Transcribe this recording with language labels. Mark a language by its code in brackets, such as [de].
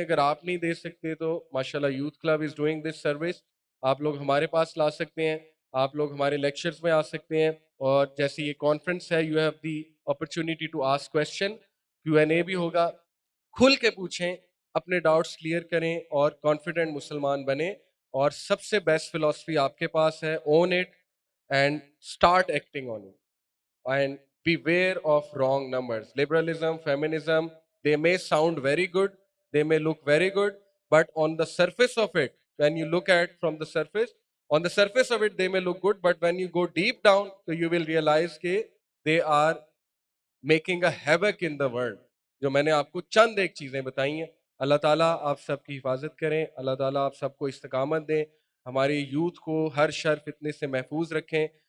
[ur] اگر آپ نہیں دے سکتے تو ماشاءاللہ [en] youth club is doing this service, [ur] آپ لوگ ہمارے پاس لا سکتے ہیں, آپ لوگ ہمارے لیکچرز میں آ سکتے ہیں, اور جیسے یہ کانفرنس ہے [en] you have the opportunity to ask question, [ur] Q&A بھی ہوگا, کھل کے پوچھیں, اپنے ڈاؤٹس کلیئر کریں اور کانفیڈنٹ مسلمان بنیں. اور سب سے بیسٹ فلاسفی آپ کے پاس ہے, [en] Own it and start acting on it. And beware of wrong numbers. Liberalism, feminism, they may sound very good, they may look very good, but on the surface of it, when you look at from the surface, on the surface of it, they may look good, but when you go deep down, so you will realize that they are making a havoc in the world. [ur] جو میں نے آپ کو چند ایک چیزیں بتائی ہیں. اللہ تعالیٰ آپ سب کی حفاظت کریں, اللہ تعالیٰ آپ سب کو استقامت دیں, ہماری یوتھ کو ہر شر فتنے سے محفوظ رکھیں.